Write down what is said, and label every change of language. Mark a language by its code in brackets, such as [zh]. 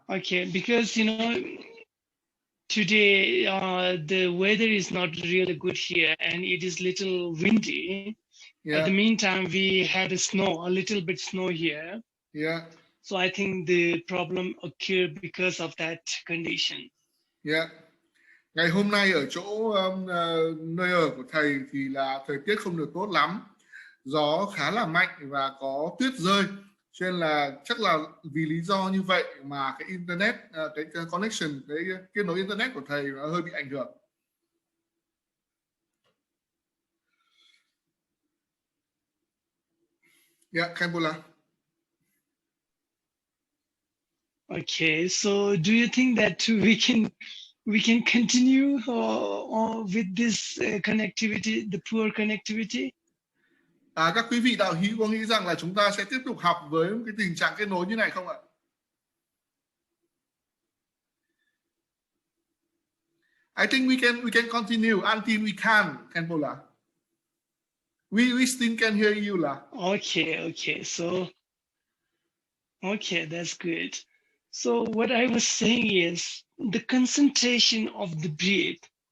[en] Okay, because, today the weather is not really good here and it is little windy. Yeah. At the meantime, we had a little bit snow here. Yeah. So I think the problem occurred because of that condition. Yeah. [vi] Ngày hôm nay ở chỗ nơi ở của thầy thì là thời tiết không được tốt lắm. Gió khá là mạnh và có tuyết rơi. Cho nên là chắc là vì lý do như vậy mà cái internet, cái connection, cái kết nối internet của thầy nó hơi bị ảnh hưởng. [en] Yeah, Khenpo. Okay, so do you think that we can continue with this connectivity, the poor connectivity? [vi] Các quý vị đạo hữu có nghĩ rằng là chúng ta sẽ tiếp tục học với cái tình trạng kết nối như này không ạ? [en] I think we can continue until we can, Khenpo La. We still can hear you, La. Okay. So, okay, that's good. So what I was saying is the concentration of the breath.